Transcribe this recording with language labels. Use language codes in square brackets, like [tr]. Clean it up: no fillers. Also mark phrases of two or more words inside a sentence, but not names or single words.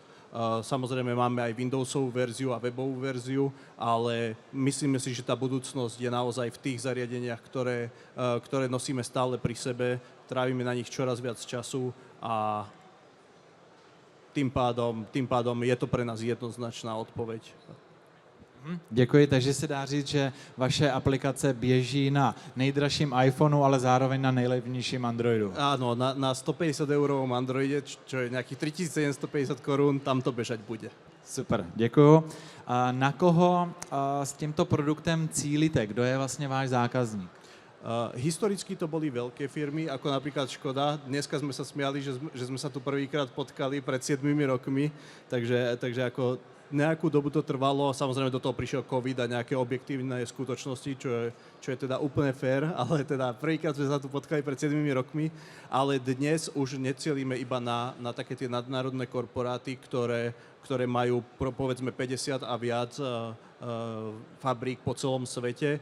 [sk] Samozrejme máme aj Windowsovú verziu a webovú verziu, ale myslíme si, že tá budúcnosť je naozaj v tých zariadeniach, ktoré nosíme stále pri sebe, trávime na nich čoraz viac času a tým pádom je to pre nás jednoznačná odpoveď. [cs] Děkuji, takže se dá říct, že vaše aplikace běží na nejdražším iPhoneu, ale zároveň na nejlevnějším Androidu. [sk] Áno, na 150 eurovom Androide, čo je nejakých 3750 korún, tam to bežať bude. [cs] Super, děkuju. A na koho s tímto produktem cílíte? Kdo je vlastně váš zákazník? [sk] Historicky to boli veľké firmy, ako napríklad Škoda. Dneska sme sa smiali, že sme sa tu prvýkrát potkali pred 7 rokmi, takže ako nejakú dobu to trvalo, samozrejme do toho prišiel COVID a nejaké objektívne skutočnosti, čo je teda úplne fér, ale teda prvýkrát sme sa tu potkali pred 7 rokmi, ale dnes už necielíme iba na také tie nadnárodné korporáty, ktoré majú povedzme 50 a viac fabrík po celom svete.